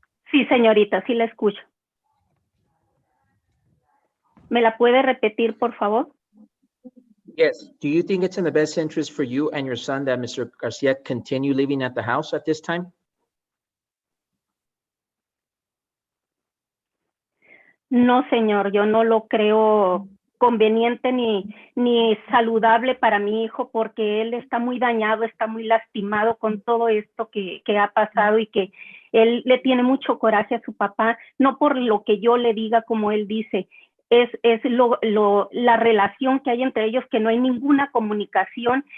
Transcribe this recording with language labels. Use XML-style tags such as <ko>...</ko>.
<es>Sí, señorita, sí la escucho. ¿Me la puede repetir, por favor?</es> <en>Yes. Do you think it's in the best interest for you and your son that Mr. Garcia continue living at the house at this time?</en> <es>No, señor, yo no lo creo conveniente ni saludable para mi hijo porque él está muy dañado, está muy lastimado con todo esto que ha pasado y que él le tiene mucho coraje a su papá, no por lo que yo le diga como él dice, es la relación que hay entre ellos, que no hay ninguna comunicación.</es>